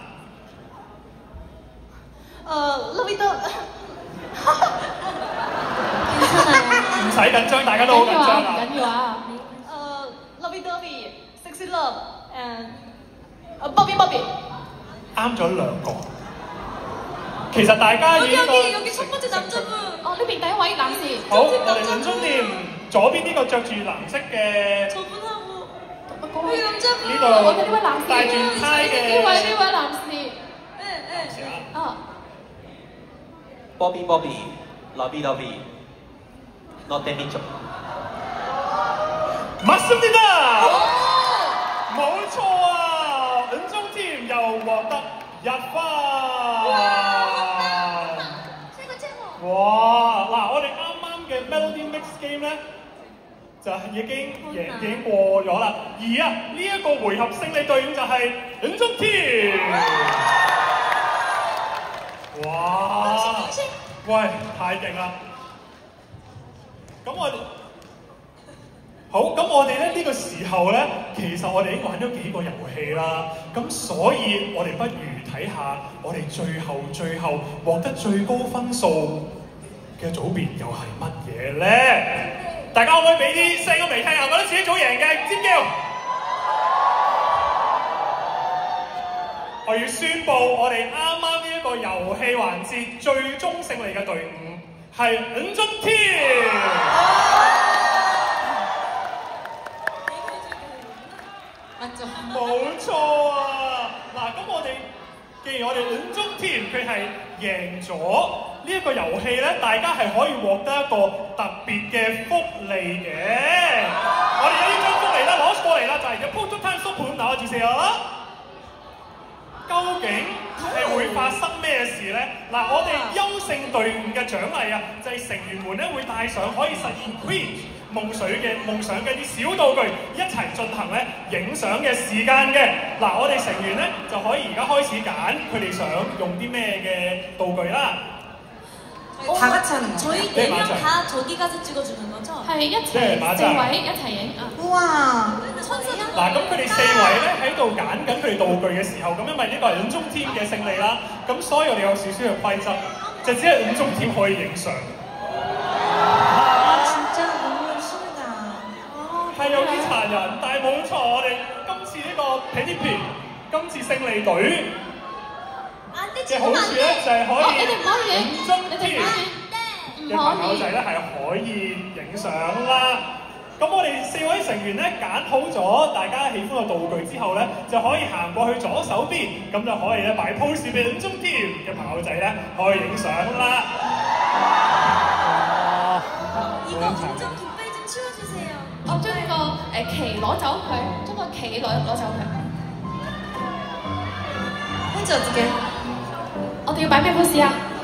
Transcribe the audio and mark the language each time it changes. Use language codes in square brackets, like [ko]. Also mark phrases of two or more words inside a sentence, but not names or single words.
[yue] Lovey Dog。唔使緊張，大家都好緊張啊！唔緊要啊。 [en] Lovey Dovey，Sexy Love，and Bobby Bobby。 [yue] 啱咗兩個。其實大家已經 [ko] 여기 첫 번째 남자분。 [yue] 哦，呢邊第一位男士。好，我哋은종님左邊呢個着住藍色嘅。 [ko] 저분하고。 여기 남자분。 [yue] 呢度我哋呢位男士。戴住呔嘅。呢位男士。啊。 [en] Bobby Bobby，Lovey Dovey，Notte bicho。 [ko] 맞습니다。 [yue] 冇錯啊，은종 팀 又獲得1分。哇！嗱，我哋啱啱嘅 Melody Mix Game 咧，就已經過咗啦。而啊，呢一個回合勝利隊伍就係 은종 팀。哇！喂，太勁啦！咁我哋好，咁我哋咧呢個時候咧，其實我哋已經玩咗幾個遊戲啦。咁所以我哋不如睇下我哋最後獲得最高分數嘅組別又係乜嘢咧？大家可唔可以俾啲聲音嚟聽下？覺得自己組贏嘅尖叫！我要宣布我哋啱啱呢一個遊戲環節最終勝利嘅隊伍係 은종 팀。冇錯啊！嗱，咁我哋既然我哋 은종 팀 佢係贏咗呢一個遊戲咧，大家係可以獲得一個特別嘅福利嘅。我哋有呢張福利咧攞過嚟啦，就係嘅 [en] Photo-Time Super [yue] 拿住先啊！究竟係會發生咩事咧？嗱，我哋優勝隊伍嘅獎勵啊，就係成員們咧會帶上可以實現 Queen夢想嘅啲小道具，一齊進行咧影相嘅時間嘅。嗱，我哋成員咧就可以而家開始揀佢哋想用啲咩嘅道具啦。 [ko] 다 같이 하는 거예요? 저희 4명 다 저기 가서 찍어주는 거죠? [yue] 係一齊4位一齊影啊！哇！嗱，咁佢哋4位咧喺度揀緊佢哋道具嘅時候，咁因為呢個係 은종 팀 嘅勝利啦，咁所以我哋有少少嘅規則，就只係 은종 팀 可以影相。係有啲殘忍，但係冇錯，我哋今次呢個 Penny Pin 今次勝利隊嘅好處咧就係可以 은종 팀 嘅朋友仔咧係可以影相啦。咁我哋4位成員咧揀好咗大家喜歡嘅道具之後咧，就可以行過去左手邊，咁就可以咧擺 pose 俾 은종 팀 嘅朋友仔咧可以影相啦。我將呢個旗攞走佢，將個旗攞走佢。跟住自己，我哋要擺咩 pose 啊？